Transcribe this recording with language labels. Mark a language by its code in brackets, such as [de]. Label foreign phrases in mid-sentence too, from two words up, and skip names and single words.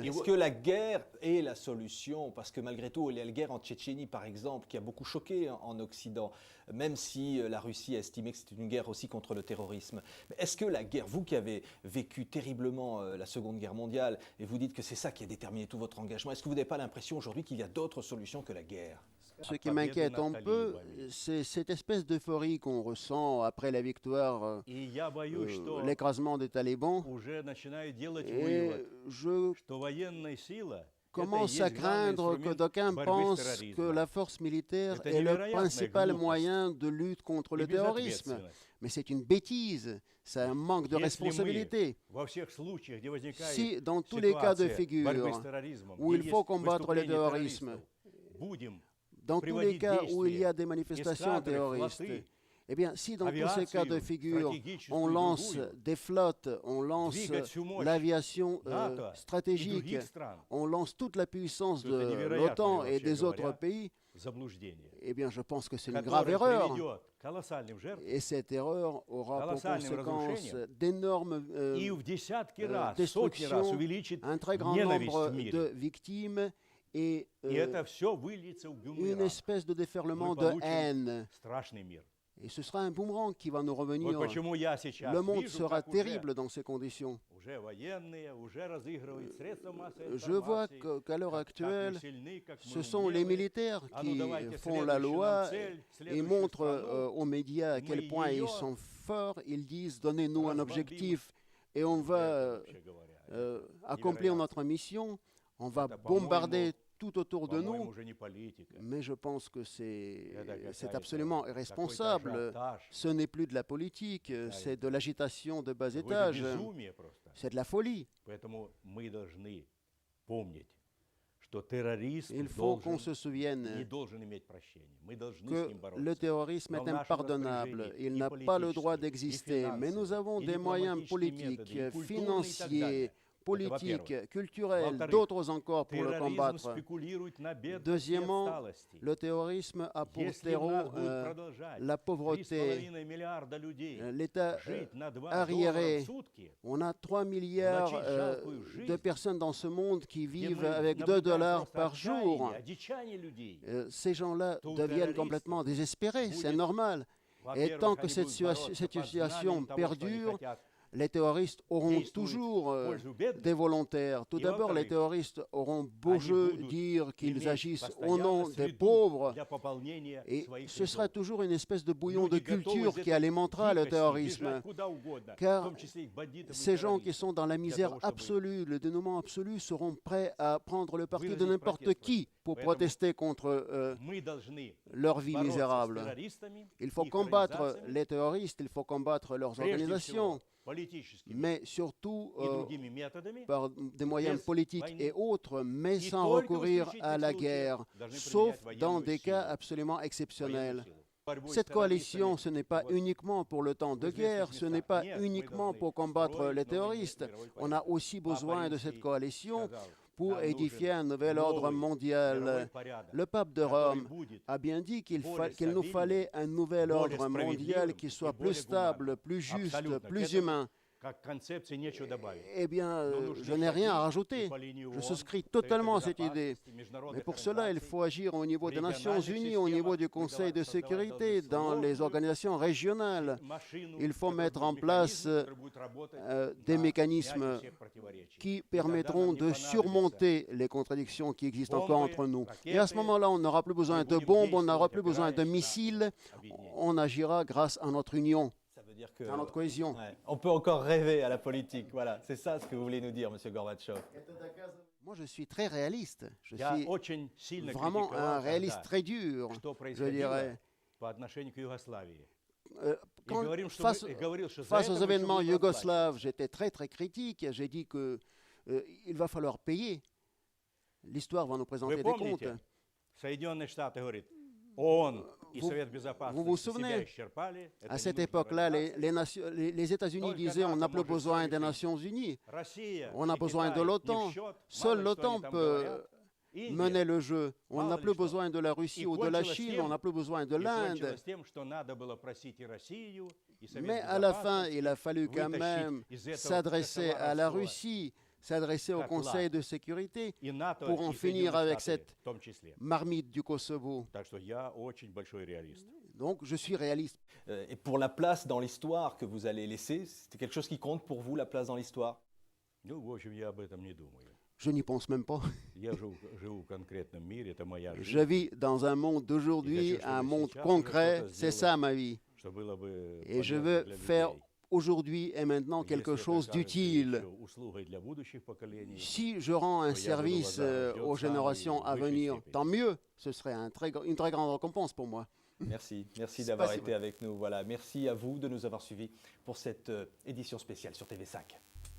[fr] Est-ce que la guerre est la solution? Parce que malgré tout, il y a la guerre en Tchétchénie, par exemple, qui a beaucoup choqué en Occident, même si la Russie a estimé que c'était une guerre aussi contre le terrorisme. Mais est-ce que la guerre, vous qui avez vécu terriblement la Seconde Guerre mondiale, et vous dites que c'est ça qui a déterminé tout votre engagement, est-ce que vous n'avez pas l'impression aujourd'hui qu'il y a d'autres solutions que la guerre? Ce qui m'inquiète un peu, c'est cette espèce d'euphorie qu'on ressent après la victoire, [ru] И я боюсь, что [fr] l'écrasement des talibans. [ru] уже начинают делать [fr] Et [ru] вывод, [fr] je [ru] что военная сила – это и [fr] commence [ru] есть [fr] à [ru] главный [fr] craindre que [ru] инструмент [fr] d'aucuns [ru] борьбы с [fr] pensent que [ru] терроризмом. [fr] la force militaire [ru] Это [fr] est le [ru] невероятная [fr] principal [ru] глупость [fr] moyen de lutte contre [ru] и [fr] le terrorisme. [ru] безответственность. [fr] Mais c'est une bêtise, c'est un manque de [ru] Если мы [fr] responsabilité. [ru] во всех случаях, где возникает [fr] Si dans tous les cas de [ru] ситуация борьбы с [fr] figure [ru] терроризмом, [fr] où [ru] где [fr] il faut [ru] есть [fr] combattre le [ru] выступление [fr] terrorisme, [ru] террористов, будем [fr] dans tous les [ru] приводить [fr] cas où il y a [ru] действия [fr] des manifestations [ru] эскадры, [fr] terroristes, [ru] флоты, [fr] eh bien, si dans tous ces cas de [ru] авиацию, [fr] figure, [ru] стратегическую [fr] on [ru] и [fr] lance [ru] другую, [fr] des flottes, on lance [ru] двигать всю мощь [fr] l'aviation [ru] НАТО и [fr] stratégique, [ru] других стран, [fr] on lance toute la puissance [ru] то это [fr] de [ru] невероятное, [fr] l'OTAN et [ru] вообще [fr] des autres [ru] говоря, [fr] pays, [ru] заблуждение, [fr] eh bien, je pense que c'est une grave [ru] которое [fr] erreur. [ru] приведет к колоссальным жертвам [fr] Et cette erreur aura pour [ru] колоссальным [fr] conséquence [ru] разрушениям [fr] d'énormes [ru] и в десятки раз, сотни [fr] destructions, [ru] раз увеличит [fr] un très grand [ru] ненависть [fr] nombre [ru] в мире. [fr] de victimes et [ru] И это все выльется в [fr] une [ru] бумеранг. [fr] espèce de déferlement [ru] Мы [fr] de [ru] получим [fr] haine. [ru] страшный мир. [fr] Et ce sera un boomerang qui va nous [ru] Вот [fr] revenir. [ru] почему я сейчас [fr] Le monde [ru] вижу, [fr] sera [ru] как [fr] terrible dans ces conditions. [ru] уже военные, уже разыгрывают средства массовой [fr] Je vois [ru] информации, [fr] qu'à l'heure [ru] как мы [fr] actuelle, [ru] сильны, как мы [fr] ce sont les [ru] умелы. [fr] militaires [ru] А ну [fr] qui [ru] давайте [fr] font la [ru] следующую [fr] loi [ru] нам цель, [fr] et [ru] следующую [fr] montrent [ru] страну. [fr] aux médias à quel point ils sont forts. Ils disent donnez-nous un objectif et on va [ru] Вообще говоря, [fr] accomplir notre mission. On va bombarder tout autour de [ru] по-моему, [fr] nous. [ru] уже не политика. [fr] Mais je pense que c'est [ru] какая-то [fr] absolument [ru] какой-то [fr] irresponsable. [ru] ажиотаж, [fr] Ce n'est plus de la politique, c'est de l'agitation de bas [ru] какое-то [fr] étage. [ru] безумие просто. [fr] C'est de la folie. [ru] Поэтому мы должны помнить, что террорист [fr] Il faut qu'on [ru] должен, [fr] se souvienne [ru] не должен иметь прощения. Мы должны с [fr] que [ru] ним [fr] le [ru] бороться. [fr] terrorisme est Dans [ru] нашем [fr] impardonnable. [ru] распоряжении [fr] Il [ru] и [fr] n'a pas le droit [ru] политические, и [fr] d'exister, mais nous [ru] финансовые, [fr] avons [ru] и [fr] des moyens [ru] дипломатические [fr] politiques, [ru] методы, и культурные и так [fr] financiers, [ru] далее. [fr] politiques, [ru] во-первых. [fr] culturels, [ru] Во-вторых, [fr] d'autres encore pour le [ru] Терроризм [fr] combattre. [ru] спекулирует на бедности и [fr] Deuxièmement, [ru] отсталости. [fr] le terrorisme a pour [ru] Если у нас [fr] terreau [ru] будет продолжать [fr] la pauvreté, [ru] 3,5 миллиарда людей [fr] l'état [ru] жить на 2 [fr] arriéré. [ru] доллара в сутки, [fr] On a 3 milliards de personnes dans ce monde qui [ru] где [fr] vivent [ru] мы [fr] avec 2 [ru] наблюдаем [fr] dollars [ru] просто [fr] par jour. [ru] отчаяние людей, [fr] Ces gens-là [ru] то у [fr] deviennent [ru] террористов [fr] complètement désespérés, c'est [ru] будет, [fr] normal. [ru] во-первых, [fr] tant que [ru] они [fr] cette [ru] будут бороться [fr] cette [ru] под [fr] situation [ru] знаменем того, что они [fr] perdure, [ru] хотят. [fr] Les terroristes auront [ru] Действуют [fr] toujours [ru] в пользу бедных. [fr] des volontaires. Tout Et d'abord, les [ru] во-вторых, [fr] terroristes auront beau [ru] они [fr] jeu [ru] будут [fr] dire qu'ils [ru] иметь [fr] agissent au [ru] постоянно [fr] nom des [ru] среду [fr] pauvres. [ru] для пополнения [fr] Et [ru] своих [fr] ce sera [ru] рядов. [fr] toujours une espèce de bouillon de [ru] Люди готовы [fr] culture [ru] из [fr] qui [ru] этой [fr] alimentera le [ru] дикости [fr] terrorisme. [ru] бежать куда угодно, [fr] Car [ru] в том числе и к бандитам и [fr] Ces gens qui [ru] террористам, [fr] sont dans la [ru] для [fr] misère [ru] того, чтобы [fr] absolue, le dénouement absolu, seront prêts à prendre le parti de [ru] выразить [fr] n'importe [ru] протест [fr] qui pour [ru] Поэтому [fr] protester contre [ru] мы должны [fr] leur vie [ru] бороться с [fr] misérable. [ru] террористами, [fr] Il faut [ru] их [fr] combattre [ru] организациями, [fr] les terroristes, il faut combattre leurs [ru] прежде [fr] organisations, [ru] всего политическими [fr] mais surtout [ru] и другими методами, [fr] par des moyens [ru] без [fr] politiques [ru] войны. [fr] et autres, mais [ru] И [fr] sans [ru] только в [fr] recourir à [ru] исключительных [fr] la [ru] случаях [fr] guerre, [ru] должны [fr] sauf [ru] применять [fr] dans [ru] военную [fr] des cas [ru] силу, [fr] absolument [ru] военную [fr] exceptionnels. [ru] силу. Борьбу с [fr] Cette coalition, [ru] террористами [fr] ce n'est pas [ru] вот [fr] uniquement pour le temps de [ru] в известных [fr] guerre, ce n'est [ru] местах. [fr] pas [ru] Нет, мы [fr] uniquement [ru] должны [fr] pour combattre [ru] строить [fr] les [ru] новый [fr] terroristes. [ru] мировой [fr] On a [ru] порядок. [fr] aussi besoin de cette [ru] Римский [fr] coalition [ru] сказал, [fr] pour [ru] нам [fr] édifier [ru] нужен [fr] un nouvel ordre [ru] новый мировой [fr] mondial. [ru] порядок, [fr] Le pape de [ru] который [fr] Rome [ru] будет [fr] a bien dit qu'il [ru] более [fr] nous [ru] стабильным, [fr] fallait un nouvel [ru] более [fr] ordre mondial [ru] справедливым [fr] qui [ru] и [fr] soit [ru] более [fr] plus stable, [ru] гуманным. [fr] plus juste, [ru] Абсолютно. К [fr] plus [ru] этому [fr] humain. [ru] как концепции нечего добавить. [fr] Eh bien, [ru] Но нужно [fr] je n'ai rien à [ru] шаги [fr] rajouter. [ru] и по линии [fr] Je [ru] ООН, [fr] souscris [ru] Совета [fr] totalement à cette idée. [ru] безопасности, международных [fr] Mais pour cela, il [ru] организаций, [fr] faut agir au niveau des Nations [ru] региональных [fr] Unies, au niveau du [ru] системах, [fr] Conseil de [ru] создавать [fr] sécurité, dans les [ru] сложную [fr] organisations régionales. [ru] машину, [fr] Il faut [ru] которая [fr] mettre [ru] будет [fr] en place [ru] механизм, который будет работать [fr] des [ru] на [fr] mécanismes [ru] снятие всех противоречий. [fr] qui [ru] И тогда [fr] permettront [ru] нам не [fr] de [ru] понадобится [fr] surmonter les contradictions qui existent encore bombes, entre nous. raquettes, Et à ce moment-là, on n'aura plus besoin [ru] мы [fr] de [ru] будем [fr] bombes, on n'aura [ru] действовать, [fr] plus besoin de [ru] опираясь на [fr] missiles, [ru] объединение. [fr] on agira grâce à notre union, Ça veut dire que à notre cohésion. ouais, on peut encore rêver à la politique. Voilà, c'est ça ce que vous voulez nous dire, Monsieur Gorbatchev. Moi, je suis très réaliste. Je [ru] Я [fr] suis [ru] очень сильно [fr] vraiment un [ru] критиковал [fr] réaliste [ru] тогда, [fr] très dur, [ru] что [fr] je [ru] происходило [fr] dirais. [ru] по отношению к Югославии. [fr] Euh, [ru] И [fr] quand- [ru] говорим, что [fr] face, [ru] мы- говорил, что за [fr] face [ru] это [fr] aux [ru] мы еще [fr] événements [ru] будем расплачиваться. [fr] yougoslaves, j'étais très très critique. J'ai dit que il va falloir payer. L'histoire va nous présenter [ru] Вы [fr] des comptes. [ru] помните, Соединенные Штаты говорят, ООН и [fr] Vous- [ru] Совет [fr] vous [ru] Безопасности [fr] vous [ru] себя [fr] souvenez, [ru] исчерпали. это [fr] À [ru] не [fr] cette [ru] нужно [fr] époque-là, [ru] развиваться. [fr] les États-Unis [ru] Только [fr] disaient on n'a [ru] НАТО [fr] plus [ru] может [fr] besoin [ru] всё [fr] des [ru] решить. [fr] Nations Unies, [ru] Россия [fr] on a [ru] и [fr] besoin de [ru] Китай не [fr] l'OTAN. [ru] в счет. [fr] Seul [ru] Мало ли, что [fr] l'OTAN [ru] они там [fr] peut [ru] говорят. Индия [fr] mener le jeu. On [ru] Мало [fr] n'a [ru] ли [fr] plus [ru] что. [fr] besoin de la Russie [ru] И [fr] ou de la [ru] кончилось [fr] Chine, [ru] тем- [fr] on n'a plus besoin de [ru] и [fr] l'Inde. [ru] кончилось тем, что надо было просить и Россию, и Совет [fr] Mais à la fin, [ru] Безопасности [fr] il a fallu quand [ru] вытащить [fr] même [ru] из этого [fr] s'adresser à la [ru] кошеварства [fr] Russie, s'adresser au [ru] как [fr] Conseil [ru] лад. [fr] de sécurité [ru] и НАТО, [fr] pour en [ru] и [fr] finir [ru] Соединенные [fr] avec [ru] Штаты [fr] cette [ru] в том числе. [fr] marmite du Kosovo. [ru] Так что я очень большой реалист. [fr] Donc je suis réaliste. Et pour la place dans l'histoire que vous allez laisser, c'est quelque chose qui compte pour vous, la place dans l'histoire? [ru] Ну, в общем, я об этом не думаю. [fr] Je n'y pense même pas. [ru] Я живу в конкретном мире, это моя [fr] Je [ru] жизнь. [fr] vis dans un monde d'aujourd'hui, un monde concret, c'est ça ma vie. [ru] Что было бы [fr] Et je [ru] полезно [fr] veux [ru] для [fr] faire [ru] людей. [fr] aujourd'hui et maintenant [ru] Если [fr] quelque [ru] это [fr] chose [ru] окажется [fr] d'utile. [ru] еще услугой для будущих поколений, [fr] Si je rends un service aux générations à venir, tant mieux. Ce serait une très grande récompense pour moi. Merci, merci C'est d'avoir pas si été avec nous. Voilà, merci à vous de nous avoir suivis pour cette édition spéciale sur TV5.